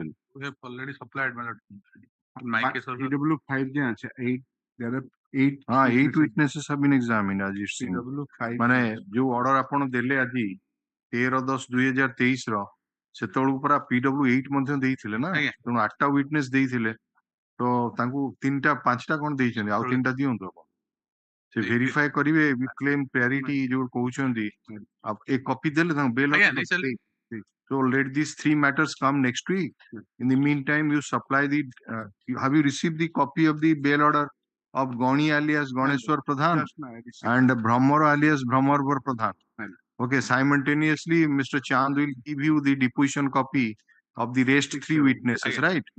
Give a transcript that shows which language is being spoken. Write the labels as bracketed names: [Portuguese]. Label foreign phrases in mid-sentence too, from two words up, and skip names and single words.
[English] We have already supplied, my lord. In my case, also. PW5 there are 8 8 witnesses have been examined as it seems. [Odia] ମାନେ ଯୋଉ order ଆପଣ ଦେଲେ ଆଜି 13/10/2023 ର ସେତେବେଳକୁ ପୁରା PW8 ମଧ୍ୟ ଦେଇଥିଲେ ନା, ତେଣୁ 8ଟା ୱିଟନେସ୍ ଦେଇଥିଲେ, ତ ତାଙ୍କୁ 3ଟା 5ଟା କ'ଣ ଦେଇଛନ୍ତି, ଆଉ 3ଟା ଦିଅନ୍ତୁ ଆପଣ। ସେ ଭେରିଫାଏ କରିବେ [English] with claim priority [Odia] ଯୋଉ କହୁଛନ୍ତି, ଏ କପି ଦେଲେ ତାଙ୍କୁ ବେଲ୍। [English] So let these 3 matters come next week. In the meantime, you supply the. Have you received the copy of the bail order of Goni alias Goneshwar Pradhan and Brahmor alias Brahmorvar Pradhan? Okay. Simultaneously, Mr. Chand will give you the deposition copy of the rest 3 witnesses, right?